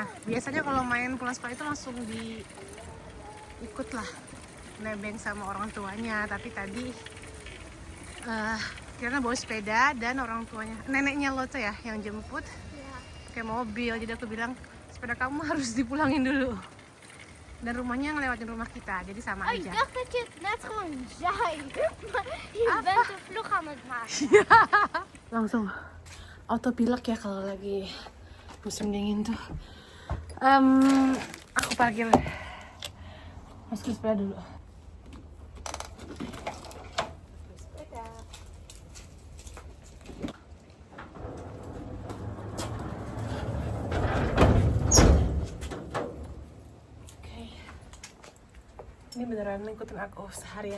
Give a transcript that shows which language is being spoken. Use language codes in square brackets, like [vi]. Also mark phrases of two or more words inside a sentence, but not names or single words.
[id] Biasanya kalau main pulang sekolah itu langsung ikut lah nebeng sama orang tuanya. Tapi tadi karena bawa sepeda dan orang tuanya, neneknya Lotte ya yang jemput pakai mobil. Jadi aku bilang sepeda kamu harus dipulangin dulu. Dan rumahnya ngelewatin rumah kita, jadi sama aja. [nl] Ik dacht dat je het net gewoon zei. Maar je bent een vlog aan het maken. [id] Langsung autopilot ya kalau lagi musim dingin tuh. Aku parkir, masukin sepeda dulu. Ini beneran ngikutin aku seharian.